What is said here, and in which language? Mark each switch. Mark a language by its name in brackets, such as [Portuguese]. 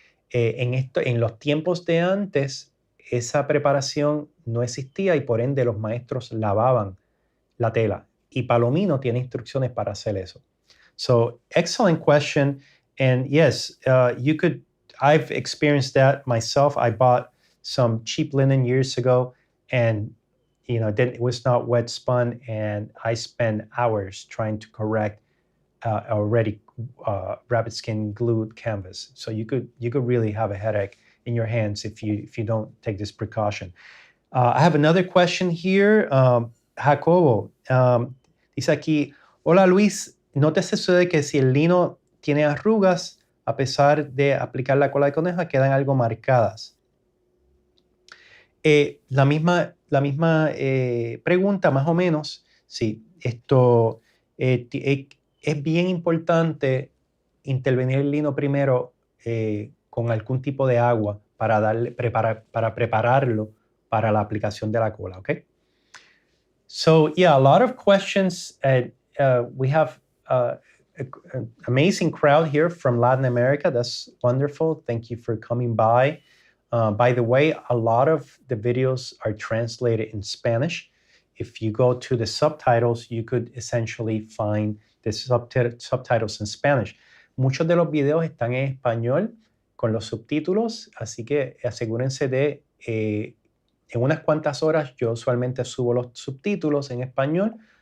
[Spanish] En los tiempos de antes, esa preparación no existía y por ende los maestros lavaban la tela. Y Palomino tiene instrucciones para hacer eso. [English] So, excellent question. And yes, I've experienced that myself. I bought some cheap linen years ago, and it was not wet spun, and I spent hours trying to correct already rabbit skin glued canvas. So you could really have a headache in your hands if you don't take this precaution. I have another question here. [Spanish] Jacobo dice aquí, hola Luis, ¿no te sucede que si el lino tiene arrugas, a pesar de aplicar la cola de coneja, quedan algo marcadas? La misma pregunta, más o menos. Sí, esto es bien importante intervenir el lino primero con algún tipo de agua para prepararlo para la aplicación de la cola, ¿ok? [English] So, yeah, a lot of questions. We have an amazing crowd here from Latin America. That's wonderful. Thank you for coming by. By the way, a lot of the videos are translated in Spanish. If you go to the subtitles, you could essentially find the subtitles in Spanish. [Spanish] Muchos de los videos están en español con los subtítulos, así que asegúrense de, en unas cuantas horas, yo usualmente subo los subtítulos en español.